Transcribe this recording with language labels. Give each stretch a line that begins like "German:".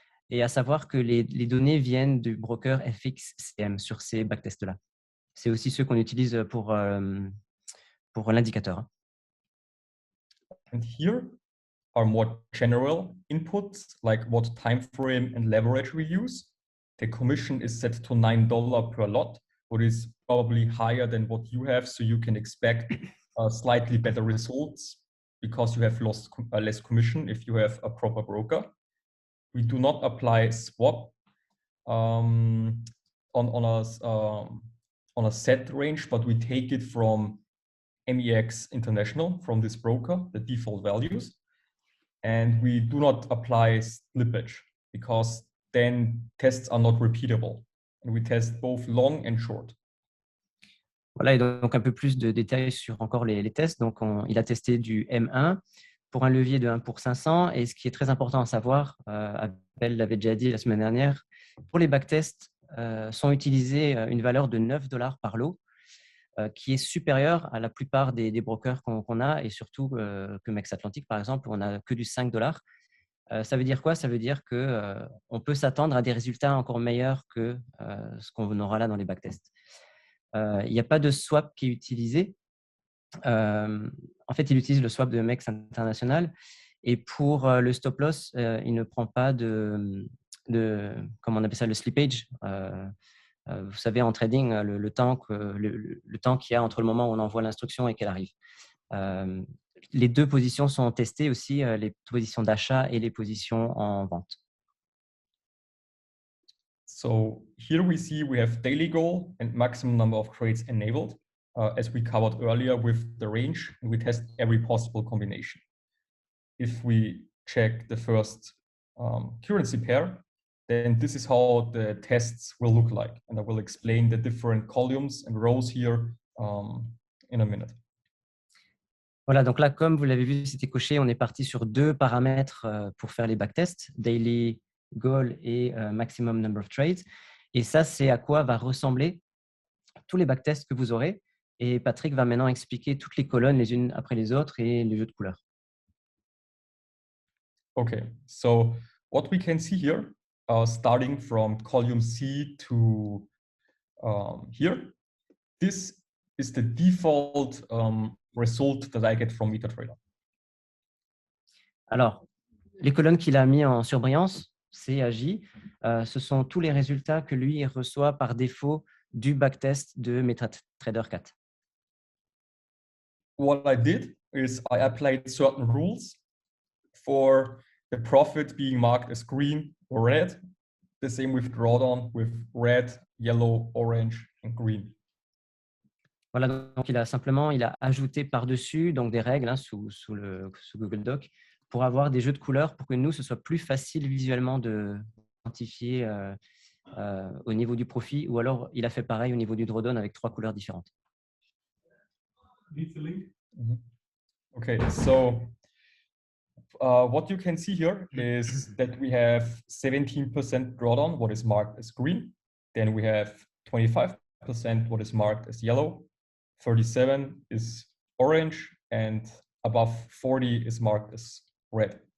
French: Et à savoir que les données viennent du broker FXCM sur ces backtests-là. C'est aussi ceux qu'on utilise pour l'indicateur.
English: And here are more general inputs, like what time frame and leverage we use. The commission is set to $9 per lot, what is probably higher than what you have, so you can expect slightly better results because you have lost less commission if you have a proper broker. We do not apply swap on a set range, but we take it from MEX International, from this broker, the default values. And we do not apply slippage because then tests are not repeatable. And we test both long and short.
French: Voilà, et donc un peu plus de détails sur encore les tests. Donc, il a testé du M1 pour un levier de 1 pour 500. Et ce qui est très important à savoir, Abel l'avait déjà dit la semaine dernière, pour les backtests, sont utilisés une valeur de $9 par lot, qui est supérieure à la plupart des brokers qu'on a, et surtout que Mex Atlantic, par exemple, où on n'a que du $5. Ça veut dire quoi? Ça veut dire qu'on peut s'attendre à des résultats encore meilleurs que ce qu'on aura là dans les backtests. Il n'y a pas de swap qui est utilisé. En fait, il utilise le swap de Mex International. Et pour le stop loss, il ne prend pas comment on appelle ça, le slippage. Vous savez, en trading, le temps qu'il y a entre le moment où on envoie l'instruction et qu'elle arrive. Les deux positions sont testées aussi, les positions d'achat et les positions en vente.
English: So here we see we have daily goal and maximum number of trades enabled, as we covered earlier with the range, and we test every possible combination. If we check the first currency pair, then this is how the tests will look like. And I will explain the different columns and rows here in a minute.
French: Voilà, donc là, comme vous l'avez vu, c'était coché. On est parti sur deux paramètres pour faire les backtests, daily goal et maximum number of trades. Et ça, c'est à quoi va ressembler tous les backtests que vous aurez. Et Patrick va maintenant expliquer toutes les colonnes les unes après les autres et les jeux de couleurs.
English: Okay, so what we can see here, starting from column C to here, this is the default result that I get from MetaTrader.
French: Alors, les colonnes qu'il a mis en surbrillance, C à J, ce sont tous les résultats que lui reçoit par défaut du backtest de MetaTrader 4.
English: What I did is I applied certain rules for the profit being marked as green or red. The same with drawdown with red, yellow, orange, and green.
French: Voilà, donc il a ajouté par-dessus donc des règles sous Google Doc pour avoir des jeux de couleurs pour que nous, ce soit plus facile visuellement de identifier au niveau du profit, ou alors il a fait pareil au niveau du drawdown avec 3 couleurs différentes.
English: Okay, so what you can see here is that we have 17% drawdown, what is marked as green. Then we have 25%, what is marked as yellow. 37 is orange, and above 40 is marked as red.